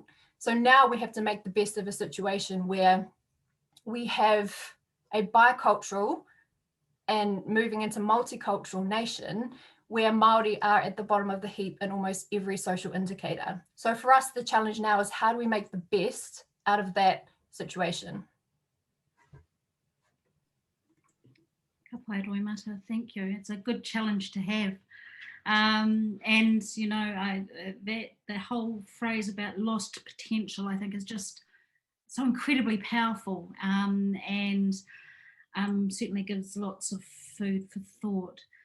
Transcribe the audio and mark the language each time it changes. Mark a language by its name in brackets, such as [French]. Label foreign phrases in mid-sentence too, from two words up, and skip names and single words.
[English] So now we have to make the best of a situation where we have a bicultural and moving into multicultural nation where Māori are at the bottom of the heap in almost every social indicator. So for us, the challenge now is, how do we make the best out of that situation? [Māori] Ka pai Roimata, [English] thank you. It's a good challenge to have. And, you know, the whole phrase about lost potential, I think, is just so incredibly powerful, and certainly gives lots of food for thought.